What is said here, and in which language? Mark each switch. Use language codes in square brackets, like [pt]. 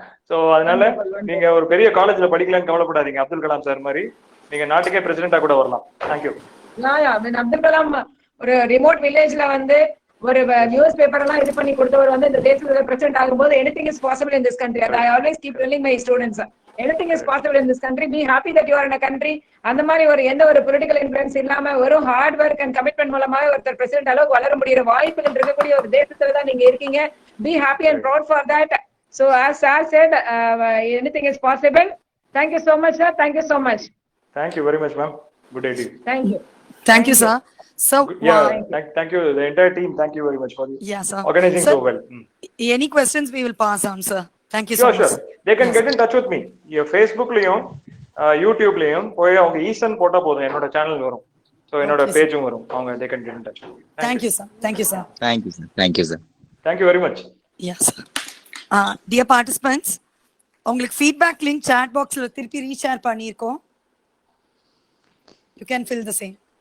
[ta] So அதனால நீங்க ஒரு பெரிய காலேஜ்ல படிக்கலன்னு கவலைப்படாதீங்க. அப்துல் கலாம் சார் மாதிரி நீங்க நாட்டுக்கே பிரசிடென்டா கூட வரலாம். [en] Thank you. [ta] அப்துல் கலாம் ஒரு ரிமோட் வில்லேஜ்ல வந்து ஒரு நியூஸ் பேப்பர் எல்லாம் இது பண்ணி கொடுத்தவர் வந்து இந்த தேசத்துல பிரசிடென்ட் ஆகும்போது [en] anything is possible in this country. I always keep telling my students anything is possible in this country. Be happy that you are in a country. [ta] அந்த மாதிரி ஒரு எந்த ஒரு பொலிட்டிக்கல் இன்ஃப்ளூயன்ஸ் இல்லாம வெறும் [en] hard work and commitment [ta] மூலமா ஒருத்தர் president அளவுக்கு வளர முடிகிற வாய்ப்புகள் இருக்கக்கூடிய ஒரு தேசத்துல தான் நீங்க இருக்கீங்க. [en] Be happy and proud for that. So as Sir said, anything is possible. Thank you so much, sir. Thank you so much. Thank you very much, ma'am. Good day to you. Thank you. Thank you, sir. So yeah, thank you the entire team. Thank you very much for this. Yeah, sir. Organizing Sir, so well. Any questions we will pass on, sir. Thank you so much. Sure. They can get in touch with me. [ta] Your Facebook லயும் YouTubeலயும் போய் அவங்க ஈசன் போட்டா போதும், என்னோட channel வரும். So என்னோட பேஜும் வரும். [en] அவங்க they can get in touch. Thank you, sir. Thank you, sir. Thank you, sir. Thank you, sir. Thank you very much. Yes, sir. Dear participants, [ta] உங்களுக்கு feedback link chat box ல திருப்பி reshare பண்ணியிருக்கோம். [en] You can fill the same.